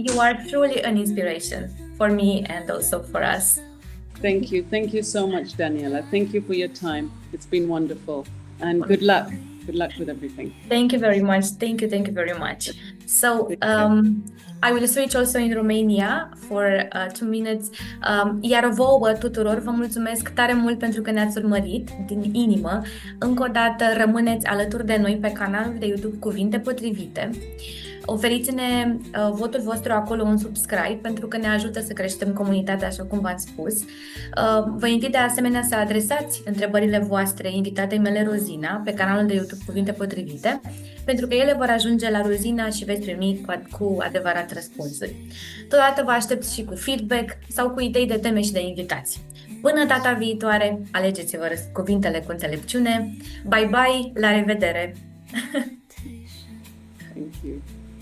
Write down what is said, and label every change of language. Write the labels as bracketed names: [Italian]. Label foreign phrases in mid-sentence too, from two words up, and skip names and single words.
[English] You are truly an inspiration for me and also for us. Thank you. Thank you so much, Daniela. Thank you for your time. It's been wonderful. And good luck. Good luck with everything. Thank you very much. Thank you very much. So I will switch also in Romania for 2 minutes. [Romanian] Iar vouă tuturor vă mulțumesc tare mult pentru că ne-ați urmărit din inimă. Încă o dată rămâneți alături de noi pe canalul de YouTube Cuvinte Potrivite. Oferiți-ne votul vostru acolo, un subscribe, pentru că ne ajută să creștem comunitatea, așa cum v-am spus. Vă invit de asemenea să adresați întrebările voastre invitatei mele, Rozina, pe canalul de YouTube Cuvinte Potrivite, pentru că ele vor ajunge la Rozina și veți primi cu adevărat răspunsuri. Totodată vă aștept și cu feedback sau cu idei de teme și de invitați. Până data viitoare, alegeți-vă cuvintele cu înțelepciune. [English] Bye bye, [Romanian] la revedere! [English] Thank you.